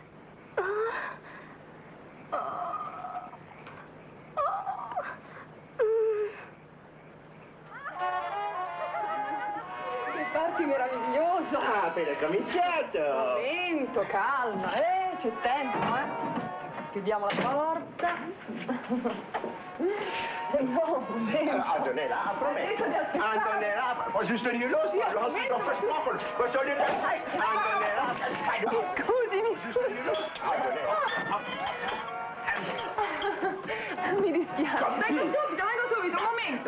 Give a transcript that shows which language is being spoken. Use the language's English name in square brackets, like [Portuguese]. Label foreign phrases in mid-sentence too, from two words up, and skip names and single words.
[Italian] Che parti meraviglioso! Ah, appena cominciato! Momento, calma, c'è tempo, chiudiamo la porta. Antonella, Antonella, [German] was ist denn hier los? Du hast mich doch versprochen. Was soll denn das heißen? Antonella, [Italian] Scusami. Mi dispiace. Vengo subito, un momento.